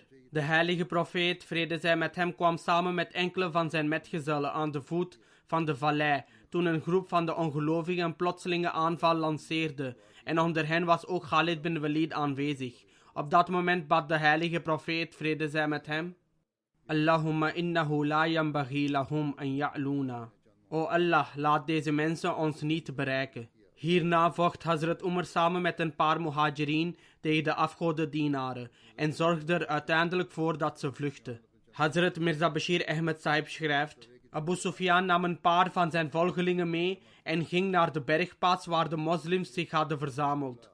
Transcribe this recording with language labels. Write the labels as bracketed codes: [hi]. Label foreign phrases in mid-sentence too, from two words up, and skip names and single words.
[nl] De heilige profeet, vrede zij met hem, kwam samen met enkele van zijn metgezellen aan de voet van de vallei toen een groep van de ongelovigen een plotselinge aanval lanceerde en onder hen was ook Khalid bin Walid aanwezig. Op dat moment bad de heilige profeet, vrede zij met hem: [ar] "اللهم إنه لا ينبغي لهم أن يعلونا." [nl] O Allah, laat deze mensen ons niet bereiken. Hierna vocht Hazrat Umar samen met een paar muhajirin tegen de afgodendienaren en zorgde er uiteindelijk voor dat ze vluchtten. Hazrat Mirza Bashir Ahmed Sahib schrijft: Abu Sufyan nam een paar van zijn volgelingen mee en ging naar de bergpas waar de moslims zich hadden verzameld.